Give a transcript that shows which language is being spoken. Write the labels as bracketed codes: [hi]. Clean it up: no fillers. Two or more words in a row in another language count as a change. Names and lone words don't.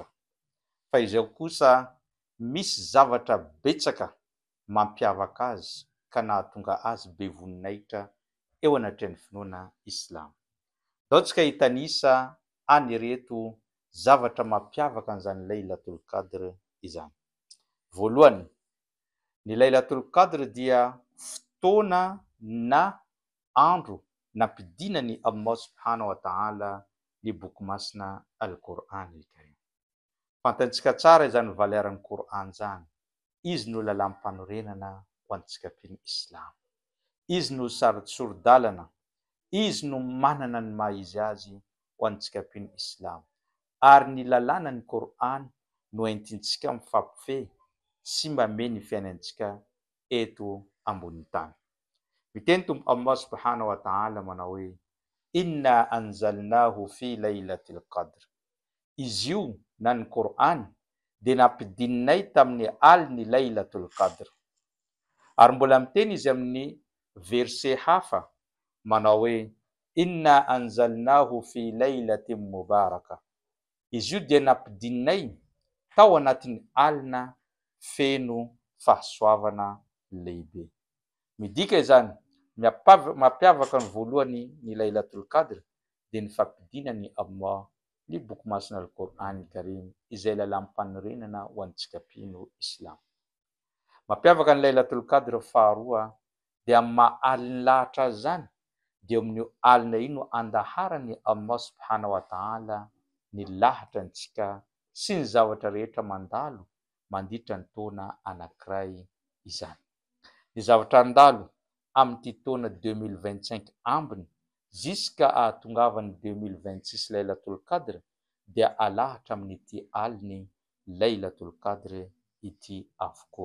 [mg] Fa izao kosa misy zavatra betsaka mampiavaka azy ka nahatonga azy be voninahitra eo anatrehan'ny finoana Islam. Dao tsika hitanisa anireto zavatra mampiavaka an'izany Laylatul Qadr izany. Voalohany, ny Laylatul Qadr dia fotoana na andro nampidinany [ar] الله سبحانه وتعالى [mg] ny boky masina Al-Qur'an al-Karim. Fantantsika tsara izany valeran'ny Qur'an zany. Izy no lalam-panorenana ho antsika pino Islam. Izy no sordalana. Izy no manana ny maha izy azy ho antsika pino Islam. Ary ny lalàna ny Qur'an no entintsika mifampifehy sy mameno ny fiainantsika eto ambony tany. Miteny Tompo [ar] الله سبحانه وتعالى [mg] manao hoe [ar] إنا أنزلناه في ليلة القدر. [mg] Izy io na ny Qur'an dia nampidininay tamin'ny aliny Laylatul Qadr. Ary mbola miteny izy amin'ny verset hafa manao hoe [ar] إنا أنزلناه في ليلة مباركة. [mg] Izy io dia nampidininay tao anatin'ny alina feno fahasoavana lehibe. Midika izany mampiavaka ny voalohany ny Laylatul Qadr dia ny fampidinany Allah ny boky masina Al-Qur'an al-Karim izay lalam-panorenana ho antsika pino Islam. Mampiavaka ny Laylatul Qadr faharoa dia amin'ny maha aliny lahatra azy zany dia amin'io alina io no andaharany [ar] الله سبحانه وتعالى [mg] ny lahatra antsika sy ny zavatra rehetra mandalo mandritra ny taona anankiray izany. Ny zavatra andalo amin'ity taona 2025 ambiny ziska ahatongavany 2026 Laylatul Qadr dia alahatra amin'ity aliny Laylatul Qadr ity avokoa.